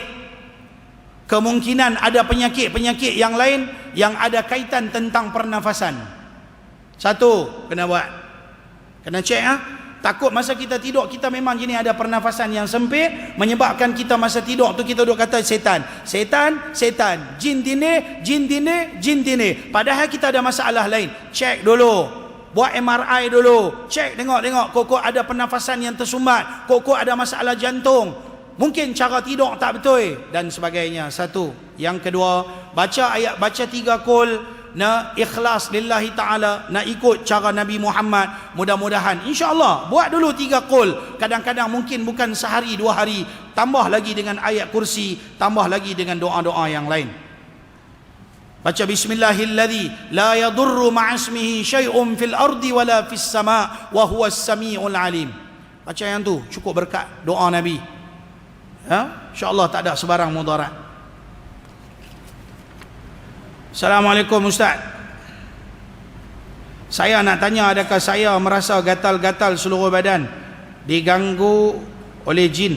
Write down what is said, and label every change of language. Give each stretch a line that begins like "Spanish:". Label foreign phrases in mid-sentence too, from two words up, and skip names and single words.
Malay: Kemungkinan ada penyakit-penyakit yang lain yang ada kaitan tentang pernafasan. Satu, kena buat, kena cek Takut masa kita tidur, kita memang jenis ada pernafasan yang sempit, menyebabkan kita masa tidur tu kita duk kata setan, setan, setan, jin tindih, jin tindih, jin tindih. Padahal kita ada masalah lain. Cek dulu, buat MRI dulu, cek tengok kok ada pernafasan yang tersumbat, kok ada masalah jantung, mungkin cara tidur tak betul dan sebagainya. Satu. Yang kedua, baca ayat, baca 3 kul, nak ikhlas
Arabic: لله تعالى,
Malay: nak ikut cara Nabi Muhammad. Mudah-mudahan
Arabic: إن شاء الله
Malay: buat dulu 3 qul. Kadang-kadang mungkin bukan sehari 2 hari, tambah lagi dengan ayat kursi, tambah lagi dengan doa-doa yang lain.
Arabic: Baca بسم الله الذي لا يضر مع اسمه شيء في الأرض ولا في السماء وهو السميع العليم. Baca yang tu cukup berkat doa Nabi. إن شاء الله tak ada sebarang mudarat. Assalamualaikum Ustaz. Saya nak tanya, adakah saya merasa gatal-gatal seluruh badan, diganggu oleh jin?